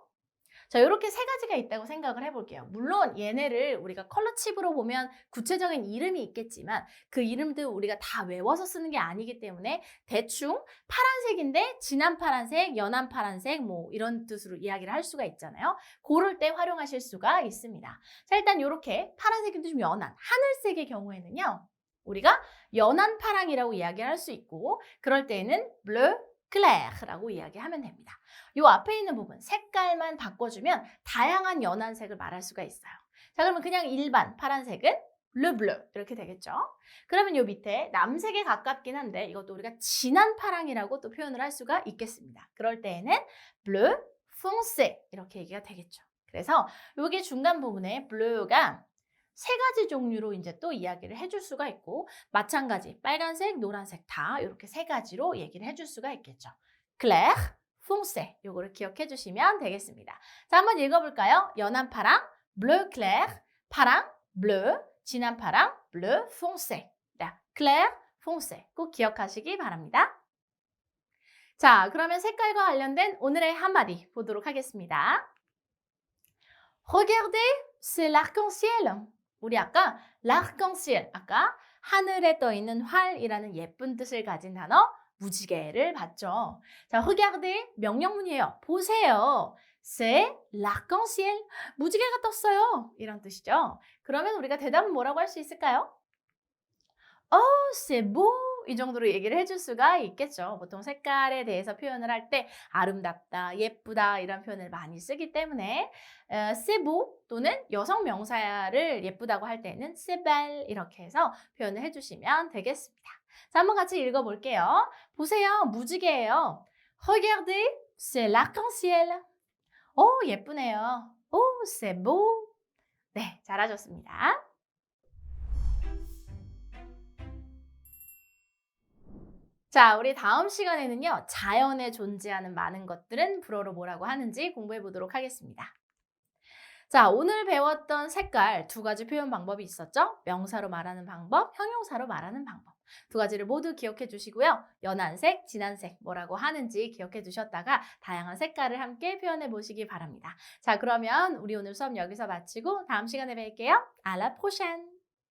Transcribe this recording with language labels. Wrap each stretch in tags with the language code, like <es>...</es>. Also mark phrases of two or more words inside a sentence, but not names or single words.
<ko>자, 이렇게 세 가지가 있다고 생각을 해볼게요. 물론 얘네를 우리가 컬러칩으로 보면 구체적인 이름이 있겠지만 그 이름도 우리가 다 외워서 쓰는 게 아니기 때문에 대충 파란색인데 진한 파란색, 연한 파란색 뭐 이런 뜻으로 이야기를 할 수가 있잖아요. 고를 때 활용하실 수가 있습니다. 자, 일단 이렇게 파란색인데 좀 연한 하늘색의 경우에는요. 우리가 연한 파랑이라고 이야기할 수 있고 그럴 때에는</ko> <fr>bleu clair</fr> <ko>라고 이야기하면 됩니다. 이 앞에 있는 부분 색깔만 바꿔주면 다양한 연한 색을 말할 수가 있어요. 자, 그러면 그냥 일반 파란색은</ko> <fr>le bleu</fr> <ko>이렇게 되겠죠. 그러면 이 밑에 남색에 가깝긴 한데 이것도 우리가 진한 파랑이라고 또 표현을 할 수가 있겠습니다. 그럴 때에는</ko> <fr>bleu foncé</fr> <ko>이렇게 얘기가 되겠죠. 그래서 여기 중간 부분에 blue가 세 가지 종류로 이제 또 이야기를 해줄 수가 있고 마찬가지 빨간색, 노란색 다 이렇게 세 가지로 얘기를 해줄 수가 있겠죠.</ko> <fr>clair, foncé</fr> <ko>요거를 기억해 주시면 되겠습니다. 자, 한번 읽어볼까요? 연한 파랑,</ko> <fr>bleu clair,</fr> <ko>파랑, bleu, 진한 파랑,</ko> <fr>bleu foncé.</fr> <ko>자,</ko> <fr>clair, foncé</fr> <ko>꼭 기억하시기 바랍니다. 자, 그러면 색깔과 관련된 오늘의 한마디 보도록 하겠습니다.</ko> <fr>Regardez, c'est l'arc-en-ciel.</fr> <ko>우리 아까 l'arc-en-ciel, 아까 하늘에 떠 있는 활이라는 예쁜 뜻을 가진 단어 무지개를 봤죠. 자, regardez 명령문이에요. 보세요.</ko> <fr>C'est l'arc-en-ciel.</fr> <ko>무지개가 떴어요. 이런 뜻이죠. 그러면 우리가 대답은 뭐라고 할 수 있을까요?</ko> <fr>Oh, c'est beau.</fr> <ko>이 정도로 얘기를 해줄 수가 있겠죠. 보통 색깔에 대해서 표현을 할 때 아름답다, 예쁘다 이런 표현을 많이 쓰기 때문에</ko> <fr>c'est beau</fr> <ko>또는 여성 명사를 예쁘다고 할 때는</ko> <fr>c'est belle</fr> <ko>이렇게 해서 표현을 해주시면 되겠습니다. 자, 한번 같이 읽어볼게요. 보세요, 무지개예요.</ko> <fr>Regardez, c'est l'arc-en-ciel.</fr> <ko>오, 예쁘네요. 오,</ko> <fr>c'est beau.</fr> <ko>네, 잘하셨습니다. 자, 우리 다음 시간에는요. 자연에 존재하는 많은 것들은 불어로 뭐라고 하는지 공부해 보도록 하겠습니다. 자, 오늘 배웠던 색깔 두 가지 표현 방법이 있었죠? 명사로 말하는 방법, 형용사로 말하는 방법. 두 가지를 모두 기억해 주시고요. 연한 색, 진한 색 뭐라고 하는지 기억해 두셨다가 다양한 색깔을 함께 표현해 보시기 바랍니다. 자, 그러면 우리 오늘 수업 여기서 마치고 다음 시간에 뵐게요.</ko> <fr>À la prochaine!</fr>